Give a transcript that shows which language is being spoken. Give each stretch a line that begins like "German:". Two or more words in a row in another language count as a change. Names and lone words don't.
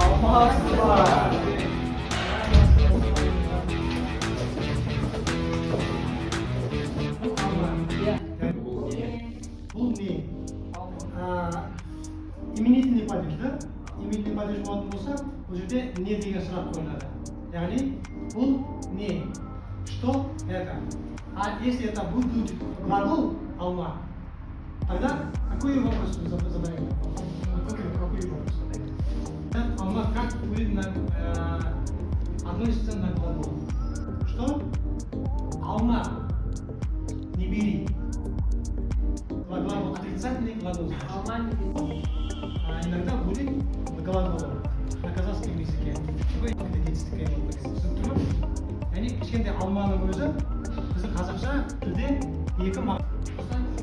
Kazakh: Бұл не?
Russian: Именительный падеж, да? Именительный падеж
Kazakh: болатын болса, бұл жерде не деген сұрақ қойылады. Яғни, бұл не?
Russian: Что это? А если это будет глагол алма, тогда какой вопрос вы задаете? Какой вопрос задаете? Алма как будет относится на глагол? Что? Алма. Не бери. Глагол отрицательный глагол. Алма не бери. Иногда будет глагол на казахском языке. Такой детская структура.
Kazakh: Яғни кішкентай алманың өзі біздің қазақша тілде екі мағына.